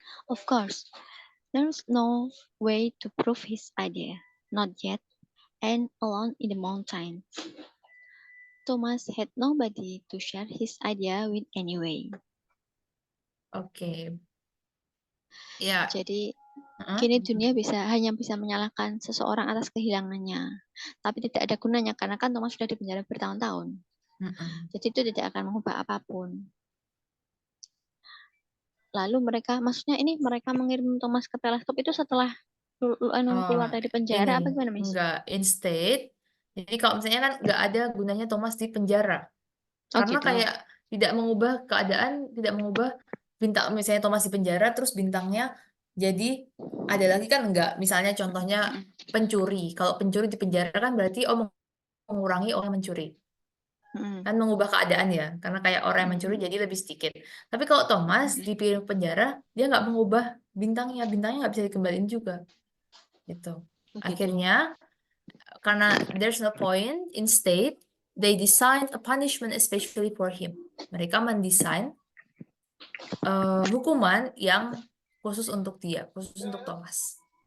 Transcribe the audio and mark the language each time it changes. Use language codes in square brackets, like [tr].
[en] Of course, there was no way to prove his idea, not yet, and alone in the mountain. Thomas had nobody to share his idea with anyway. [id] Oke. Ya. Jadi Heeh. kini dunia hanya bisa menyalahkan seseorang atas kehilangannya, tapi tidak ada gunanya karena kan Thomas sudah dipenjara bertahun-tahun. Mm-mm. Jadi itu tidak akan mengubah apapun. Lalu mereka mengirim Thomas ke teleskop itu setelah keluar dari penjara apa Ini gimana, Miss? enggak instead. Jadi kalau misalnya kan nggak ada gunanya Thomas di penjara. Oh Karena gitu. kayak tidak mengubah keadaan, tidak mengubah bintang. Misalnya Thomas di penjara, terus bintangnya jadi ada lagi kan enggak. Misalnya contohnya pencuri. Kalau pencuri di penjara kan berarti mengurangi orang yang mencuri. Mm-mm. Kan mengubah keadaan ya. Karena kayak orang yang mencuri jadi lebih sedikit. Tapi kalau Thomas di penjara, dia nggak mengubah bintangnya. Bintangnya nggak bisa dikembaliin juga. Gitu. Oh gitu. Akhirnya, karena [en] there's no point, instead, they designed a punishment especially for him. [id] Mereka mendesain hukuman yang khusus untuk dia, khusus untuk Thomas.